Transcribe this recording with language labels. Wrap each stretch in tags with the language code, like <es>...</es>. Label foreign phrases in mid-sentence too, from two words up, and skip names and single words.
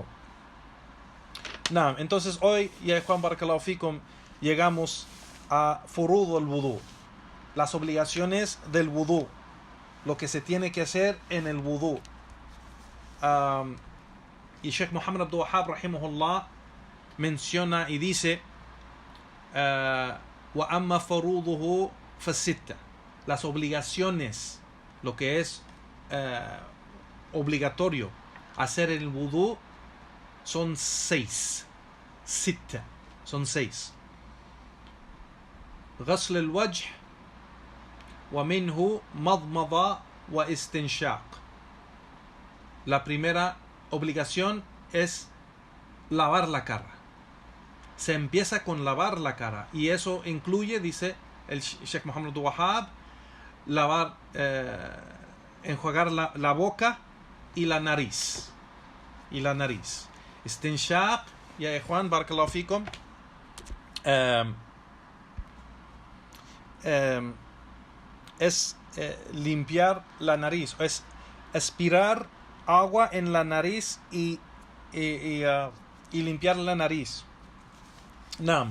<es>Entonces hoy, ya Juan</es> <ar>بارك الله فيكم,</ar> <es>llegamos a</es> <ar>فروض الوضوء,</ar> <es>las obligaciones del wudú, lo que se tiene que hacer en el wudú. Y Sheikh Muhammad Abdul Wahhab rahimahullah menciona y dice</es> <ar>وأما فروضه فستة,</ar> <es>las obligaciones, lo que es obligatorio hacer el wudú, son 6. Sitta, son 6.</es> <ar>غسل الوجه ومنه مضمضة واستنشاق.</ar> <es>La primera obligación es lavar la cara. Se empieza con lavar la cara y eso incluye, dice el Sheikh Muhammad Abdul Wahhab, lavar, enjuagar la boca y la nariz. Istinshaq,</es> <ar>يا إخوان، بارك الله فيكم,</ar> <es>es limpiar la nariz, es aspirar agua en la nariz y limpiar la nariz. Naam.</es>